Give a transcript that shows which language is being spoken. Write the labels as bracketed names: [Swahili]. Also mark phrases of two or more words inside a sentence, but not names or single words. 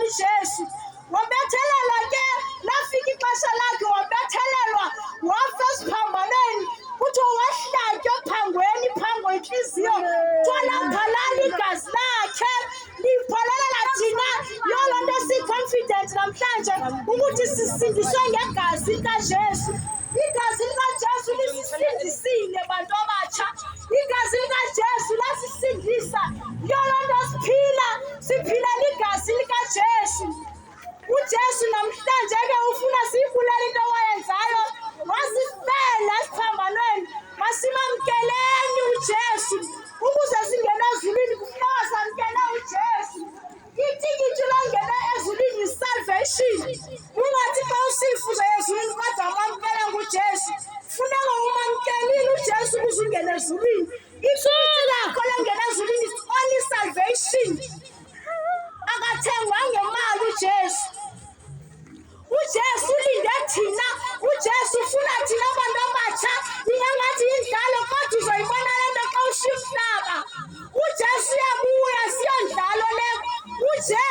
[Xhosa] uJesu wabethelelwa ke, lafika ixesha lakhe, wabethelelwa, wafa esiphambanweni. kuthiwa wahlatywa ephangweni, iphango intliziyo, kuthiwa laphalala igazi lakhe, liphalalela thina. Yiyo loo nto siyi-confident namhlanje ukuthi sisindiswe ngegazi likaJesu. Igazi likaJesu lisisindisile bantu abatsha, igazi likaJesu lasisindisa. Yiyo loo nto siphilela igazi likaJesu. uJesu namhlanje ke ufuna siyibulele into owayenzayo, wasifela esiphambanweni. Masimamkeleni uJesu. Ukuze singene ezulwini kufuneka samkele uJesu. Itikiti longena ezulwini yi-salvation. Ungathi xa usifa uzoya ezulwini kodwa wamamkela nguJesu. Funeka umamkelile uJesu ukuze ungene ezulwini. Itikiti lakho longena ezulwini [English] is only salvation. [Xhosa] Akathengwa ngemali uJesu. uJesu ulinde thina. uJesu ufuna thina bantu abatsha. Ingangathi yindlalo, kodwa uzoyibona le nto xa ushiya umhlaba. uJesu uyabuya, siyondlalo le.